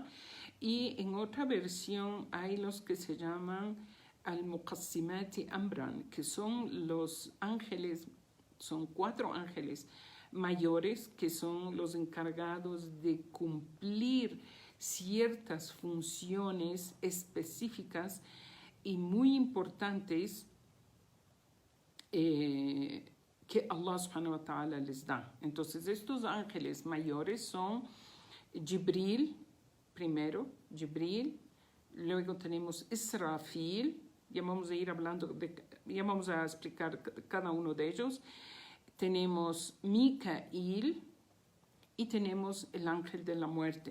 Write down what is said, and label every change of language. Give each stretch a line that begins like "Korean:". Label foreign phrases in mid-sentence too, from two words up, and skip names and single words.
Spanish: Y en otra versión hay los que se llaman
Arabic: المقسمات أمرا,
Spanish: que son los ángeles, son 4 ángeles mayores que son los encargados de cumplir ciertas funciones específicas y muy importantes que Allah
Arabic: سبحانه وتعالى
Spanish: les da. Entonces estos ángeles mayores son Jibril, primero, Jibril, luego tenemos Israfil, ya vamos a ir hablando, ya vamos a explicar cada uno de ellos. Tenemos Mikail y tenemos el ángel de la muerte.